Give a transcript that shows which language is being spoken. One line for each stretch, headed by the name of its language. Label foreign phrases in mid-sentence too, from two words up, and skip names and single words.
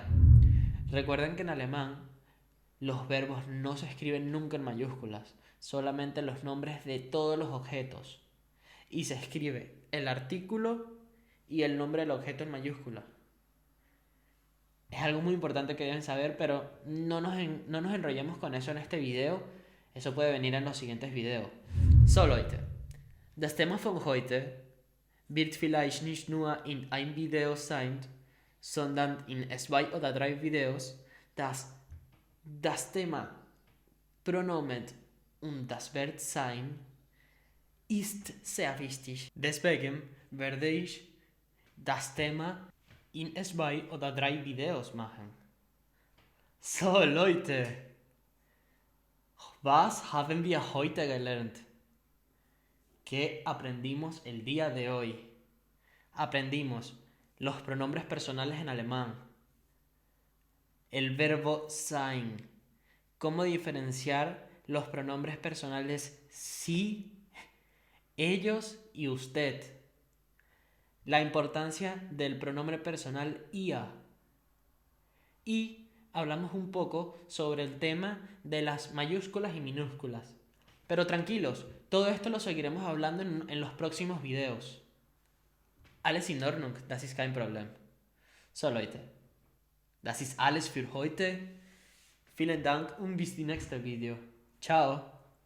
Spanish: Recuerden que en alemán los verbos no se escriben nunca en mayúsculas, solamente los nombres de todos los objetos. Y se escribe el artículo y el nombre del objeto en mayúscula. Es algo muy importante que deben saber, pero no nos enrollemos con eso en este video. Eso puede venir en los siguientes videos.
German: So Leute, das Thema von heute wird vielleicht nicht nur in ein Video sein, sondern in 2 oder 3 Videos, dass das Thema Pronomen und das Verb sein ist sehr wichtig. Deswegen werde ich das Thema in 2 oder 3 Videos machen. So Leute, was haben wir heute gelernt?
Spanish: ¿Qué aprendimos el día de hoy? Aprendimos los pronombres personales en alemán, el verbo sein, cómo diferenciar los pronombres personales sí, ellos y usted, la importancia del pronombre personal ia, y hablamos un poco sobre el tema de las mayúsculas y minúsculas. Pero tranquilos, todo esto lo seguiremos hablando en los próximos videos.
German: Alles in Ordnung, das ist kein Problem. So Leute, das ist alles für heute. Vielen Dank und bis die nächste Video. Ciao.